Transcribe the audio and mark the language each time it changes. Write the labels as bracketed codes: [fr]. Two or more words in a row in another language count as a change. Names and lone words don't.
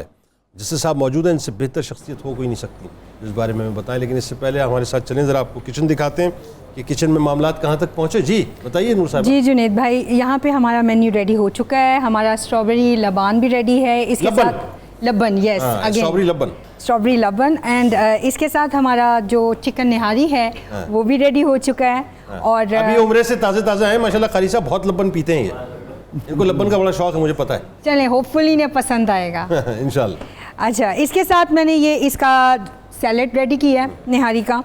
[ur] جس سے صاحب موجود ہیں ان سے بہتر شخصیت ہو کوئی نہیں سکتی جس بارے میں بتائیں. لیکن اس سے پہلے ہمارے ساتھ چلیں, ذرا آپ کو کچن دکھاتے ہیں کہ کچن میں معاملات کہاں تک پہنچے. جی بتائیے نور صاحب. جی جنید بھائی, یہاں پہ ہمارا [en] menu ready [ur] ہو چکا ہے. ہمارا اسٹرابیری لبان بھی ریڈی ہے, اس کے ساتھ لبن, [en] yes strawberry [ur] لبن, اینڈ اس کے ساتھ ہمارا جو چکن نہاری ہے وہ بھی ریڈی ہو چکا ہے. اور ابھی عمرے سے تازہ ہیں ماشاءاللہ. قاری صاحب بہت لبن پیتے ہیں, ان کو لبن کا بڑا شوق ہے, مجھے پتا ہے. چلیں ہوپ فلی انہیں پسند آئے گا انشاءاللہ. اچھا, اس کے ساتھ میں نے یہ اس کا [en] salad ready [ur] کیا ہے نہاری کا.